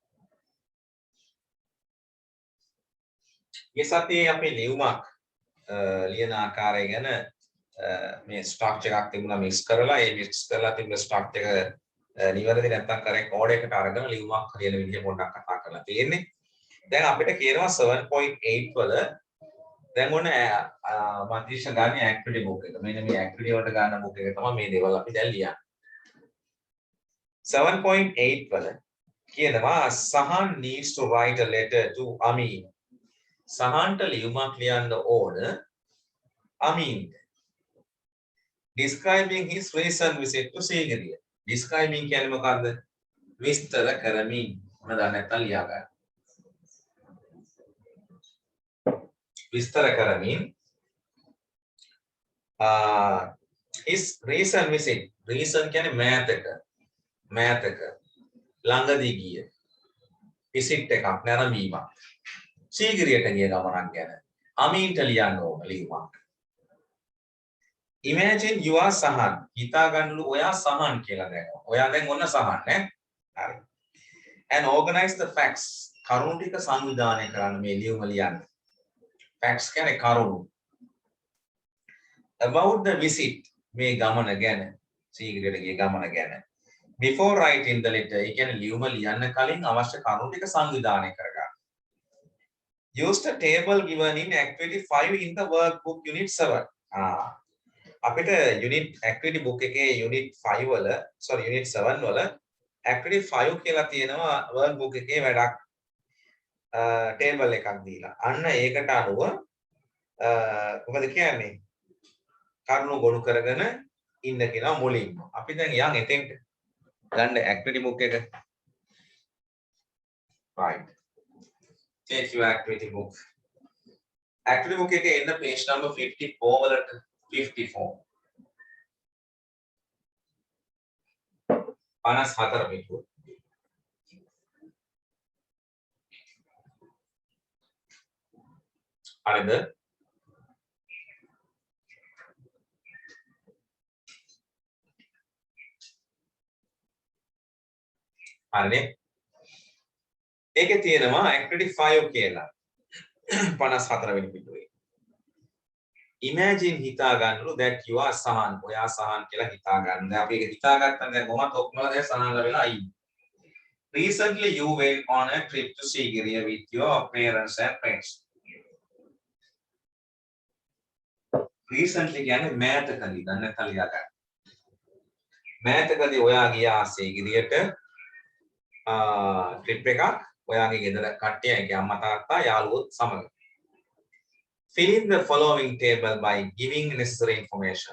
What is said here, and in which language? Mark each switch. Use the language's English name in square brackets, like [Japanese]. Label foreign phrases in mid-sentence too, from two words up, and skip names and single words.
[Sinhala] මේ සතියේ අපි ලියුමක් ලියන ආකාරය ගැන මේ ස්ට්‍රක්චර් එකක් තිබුණා මික්ස් කරලා ඒ මික්ස් කරලා තිබුණ ස්ට්‍රක්චර් එක නිවැරදි නැත්නම් [English] correct order [Sinhala] එකට අරගෙන ලියුමක් හරියන විදිහ පොඩ්ඩක් කතා කරලා තියෙන්නේ. දැන් අපිට කියනවා 7.8 වල දැන් මොන මන්තිෂ ගන්න [English] activity book [Sinhala] එක. මෙන්න මේ ඇක්ටිවිටි වලට ගන්න බුක් එක තමයි මේ දේවල් අපි දැන් ලියන්නේ. [English] 7.8 වල කියනවා Sahan needs to write a letter to Amin. [Sinhala] සහන්ට ලියුමක් ලියන්න ඕන Amin. [English] Describing his recent visit to Sigiriya. [Sinhala] Describing කියන්නේ මොකද්ද? විස්තර කරමින්. මොන දන්නේ නැත්නම් ලියා ගන්න. විස්තර කරමින් [English] his recent visit. [Sinhala] Recent කියන්නේ මෑතක ළඟදී ගිය visit එකක් නැරඹීමක්. සීගිරියට ගිය ගමනක් ගැන අමීන්ට ලියන්න ඕන ලියුමක්. [English] Imagine you are [Sinhala] සහන්. හිතා ගන්නලු ඔයා සහන් කියලා දැනගන්න. ඔයා දැන් ඔන්න සහන් නේ. හරි. [English] And organize the facts. [Sinhala] කරුණු ටික සංවිධානය කරන්න මේ ලියුම ලියන්න. Facts කියන්නේ කරුණු. [English] About the visit [Sinhala] මේ ගමන ගැන සීගිරියට ගිය ගමන ගැන. [English] Before writing the letter, [Sinhala] ඒ කියන්නේ ලියුම ලියන්න කලින් අවශ්‍ය කරුණු ටික සංවිධානය කරගන්න. [English] Use the table given in activity 5 in the workbook unit 7. [Sinhala] අපිට [English] unit activity book [Sinhala] එකේ unit 5 වල unit 7 වල activity 5 කියලා තියෙනවා workbook එකේ වැඩක් table එකක් දීලා. අන්න ඒකට අනුව මොකද කියන්නේ? කරුණු ගොනු කරගෙන ඉන්න කියනවා මුලින්ම. අපි දැන් යන් එතෙන්ට ගන්න [English] activity book [Sinhala] එක. [English] Right. Take your activity book. Activity book [Sinhala] එකේ එන්න [English] page number 54 [Sinhala] වලට 54. 54 පිටුව. හරිද? හරිනේ? ඒකේ තියෙනවා activity 5 කියලා. 54 වෙනි පිටුවේ. Imagine හිතා ගන්නලු [English] that you are [Sinhala] සහන්. ඔයා සහන් කියලා හිතා ගන්න. දැන් අපි ඒක හිතාගත්තා දැන් කොහොමද ඔක්කොම දැන් සහන්ලා වෙලා ඉන්නේ. [English] Recently you went on a trip to Sigiriya with your parents and friends. [Sinhala] Recently කියන්නේ මෑතකදී දැන් නැත්නම් ලියා ගන්න. මෑතකදී ඔයා ගියා සීගිරියට trip එකක් ඔයාගේ ගෙදර කට්ටිය ඒ කියන්නේ අම්මා තාත්තා යාළුවොත් සමග. [English] Fill in the following table by giving necessary information.